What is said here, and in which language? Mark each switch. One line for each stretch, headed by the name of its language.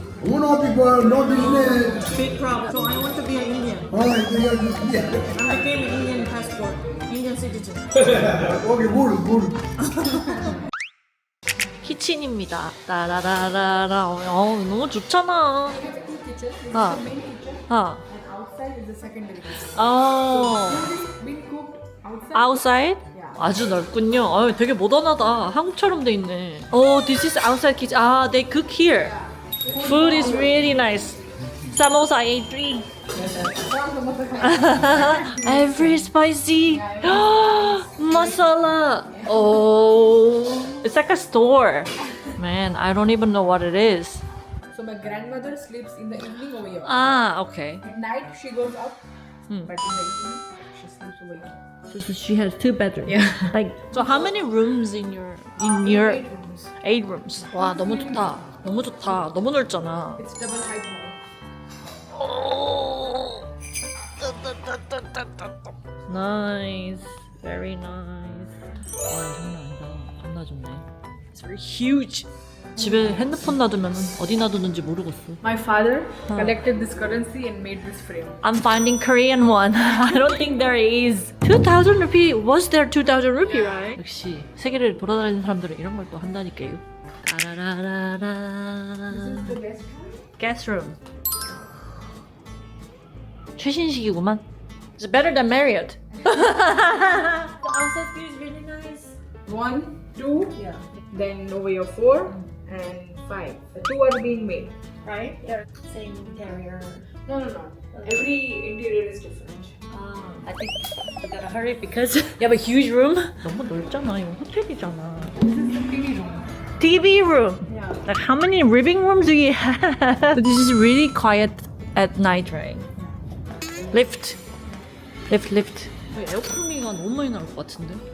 English: Who no people, no business. Big problem. So I want to be an Indian. Yeah. I became an Indian passport. Indian citizen. Okay, good, good.
Korean: 키친입니다. 따라라라라. 너무 좋잖아.
English: kitchen. This Ah. is the main kitchen. 아. And outside is the secondary kitchen. 어. Food is being cooked outside. outside? Yeah.
Korean: 아주 넓군요. 아유, 되게 모던하다. 한국처럼 돼 있네.
English: Oh, this is outside kitchen. Ah, they cook here. Food is really nice. Samosa I ate 3. Every spicy. Masala. Oh, it's like a store. Man, I don't even know what it is. So my grandmother sleeps in the evening over here. Ah, okay. At night she goes up, but in the evening she sleeps over here. So she has 2 bedrooms. Yeah. Like, so how many rooms in your 8 rooms. 8 rooms.
Korean: 와, 너무 좋다. 너무 좋다. 너무 넓잖아.
English: It's double height now. Nice. Very nice.
Korean: 와, 장난 아니다. 겁나 좋네.
English: It's very huge.
Korean: 집에 핸드폰 놔두면 어디 놔두는지 모르겠어.
English: My father collected this currency and made this frame. I'm finding Korean one. I don't think there is. 2,000 rupee. Was there 2,000 rupee, right?
Korean: 역시 세계를 돌아다니는 사람들은 이런 걸 또 한다니까요. 따라라라라.
English: The guest room. Guest room.
Korean: 최신식이구만.
English: It's better than Marriott. The outside view is really nice. 1, 2, then over here 4 and 5. The 2 are being made. Right? They're same interior. No. Every interior is different. I think we gotta hurry because you have a huge room.
Korean: 너무 넓잖아. 이거 호텔이잖아.
English: This is the TV room. TV room. Yeah. Like how many living rooms do you have? This is really quiet at night, right? Lift.
Korean: 에어컨비가 너무 많이 나올 것 같은데?